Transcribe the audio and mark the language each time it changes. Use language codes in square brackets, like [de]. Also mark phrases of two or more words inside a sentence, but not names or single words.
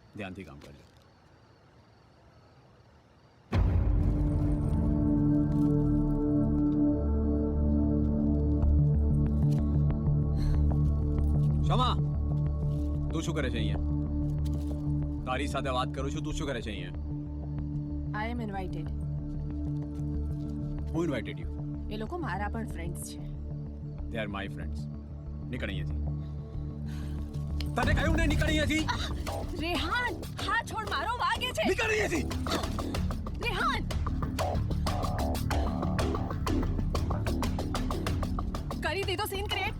[gu] ધ્યાનથી કામ કરજો. ક્ષમા, તું શું કરે છે અહીંયા? તારી સાથે વાત કરું છું, તું શું કરે છે અહીંયા? [en] I am invited. Who invited you? [gu] એ લોકો મારા પણ ફ્રેન્ડ્સ છે. [en] They are my friends. [gu] નીકળ અહીંયાથી. તને કહ્યું ને નીકળ અહીંયાથી. રેહાન, હા છોડ, મારો વાગે છે. નીકળ અહીંયાથી. રેહાન, કરી દીધો [en] scene create.